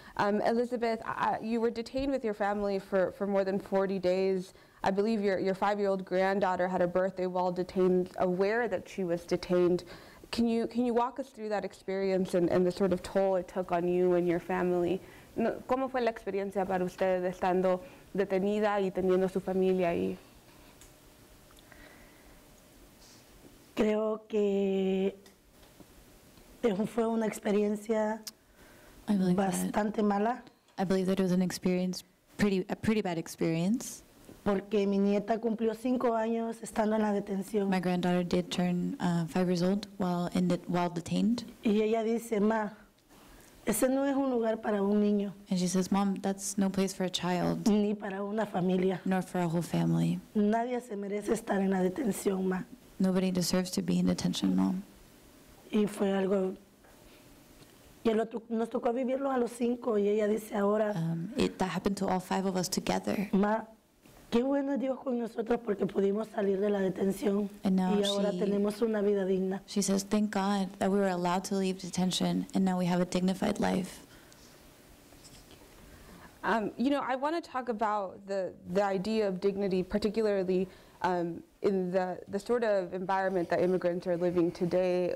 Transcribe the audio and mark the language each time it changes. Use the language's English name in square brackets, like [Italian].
[English] Elizabeth, you were detained with your family for more than 40 days. I believe your 5-year-old granddaughter had a birthday while detained, aware that she was detained. Can you walk us through that experience and the sort of toll it took on you and your family? [Spanish] ¿Cómo fue la experiencia para usted estando detenida y teniendo su familia ahí? Creo que fue una experiencia bastante mala. [English] I believe that it was an experience, a pretty bad experience. [Spanish] Porque mi nieta cumplió 5 años estando en la detención. [English] My granddaughter did turn 5 years old while detained. [Spanish] Y ella dice, ma, ese no es un lugar para un niño. [English] And she says, Mom, that's no place for a child. [Spanish] Ni para una familia. [English] Nor for a whole family. [Spanish] Nadie se merece estar en la detención, ma. [English] Nobody deserves to be in detention, Mom. [Spanish] Y fue algo, nos tocó vivirlo a los 5 y ella dice ahora, [English] that happened to all 5 of us together. [Spanish] Ma, qué bueno es Dios con nosotros porque pudimos salir de la detención y ahora tenemos una vida digna. [English] She says, thank God that we were allowed to leave detention and now we have a dignified life. You know, I want to talk about the idea of dignity, particularly in the sort of environment that immigrants are living today.